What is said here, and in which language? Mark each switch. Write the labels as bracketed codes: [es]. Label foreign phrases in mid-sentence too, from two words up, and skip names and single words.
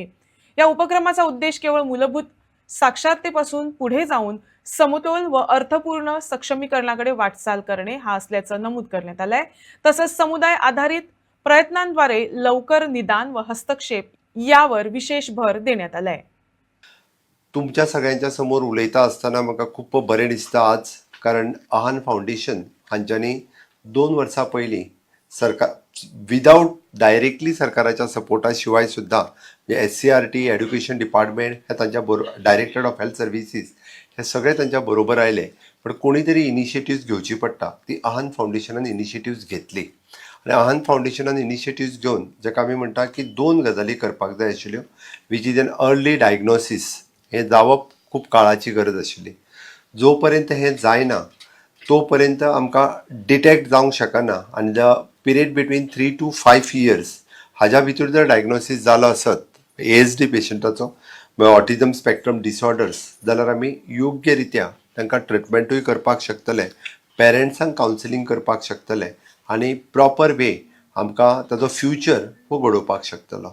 [mr] या उपक्रमाचा उद्देश केवळ मूलभूत साक्षरतेपासून पुढे जाऊन समतोल व अर्थपूर्ण सक्षमीकरणाकडे वाटचाल करणे हा असल्याचं नमूद करण्यात आलंय. तसंच समुदाय आधारित प्रयत्नांद्वारे लवकर निदान व हस्तक्षेप यावर विशेष भर देण्यात आलाय. [kok] तुमच्या सगळ्यांच्या समोर उलयता असताना म्हाका खूप बरें दिसता आज, कारण आहान फाउंडेशन हांच्यांनी 2 वर्सां पयलीं सरकार [en] without directly [kok] सरकाराच्या सपोर्टा शिवाय सुद्धा SCRT [en] education department [kok] हे तांच्या [en] director of health services [kok] हे सगळे तांच्या बरोबर आयले. पण कोणी तरी इनिशिएटिव्स घेवची पडटा. ती आहान फाउंडेशनान इनिशिएटिव्स घेतली आणि आहान फाउंडेशनान इनिशिएटिव्स घेवन जाका आमी म्हणटा की 2 गजाली करपाक जाय आशिल्ल्यो, [en] which is an early diagnosis. [kok] हे जावप खूप काळाची गरज आशिल्ली. जो पर्यंत हे जायना तो पर्यंत आमकां डिटेक्ट जावंक शकना आनी [en] the period between 3 to 5 years [kok] हाज्या भितर जर डायग्नोसीस जालो आसत ASD पेशंटाचो [en] autism spectrum disorders, [kok] जाल्यार आमी योग्य रित्या तांकां ट्रिटमेंटूय करपाक शकतले, पेरंट्सांक कावन्सिलींग करपाक शकतले आनी [en] proper way [kok] आमकां ताजो फ्युचर हो घडोवपाक शकतलो.